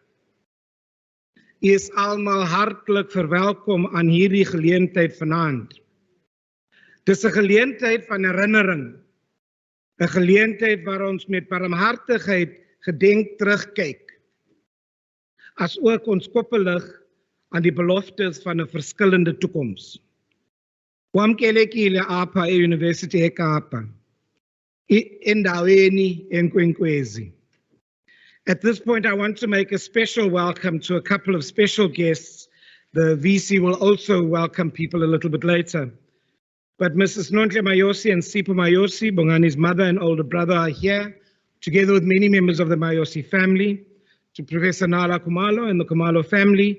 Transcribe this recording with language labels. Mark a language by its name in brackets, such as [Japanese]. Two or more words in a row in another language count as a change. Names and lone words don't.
[Afrikaans] U is almal hartelijk verwelkom aan hierdie geleentheid vanaand. Dis 'n geleentheid van herinnering, 'n geleentheid waar ons met barmhartigheid gedenk terugkyk, as ook ons koppelig aan die beloftes van 'n verskillende toekoms. [Xhosa] Kwamkelekile apha e-University eKapa, endaweni enkwenkwezi. [English] At this point, I want to make a special welcome to a couple of special guests. The VC will also welcome people a little bit later. But Mrs. Nontle Mayosi and Sipho Mayosi, Bongani's mother and older brother, are here, together with many members of the Mayosi family, to Professor Nala Kumalo and the Kumalo family.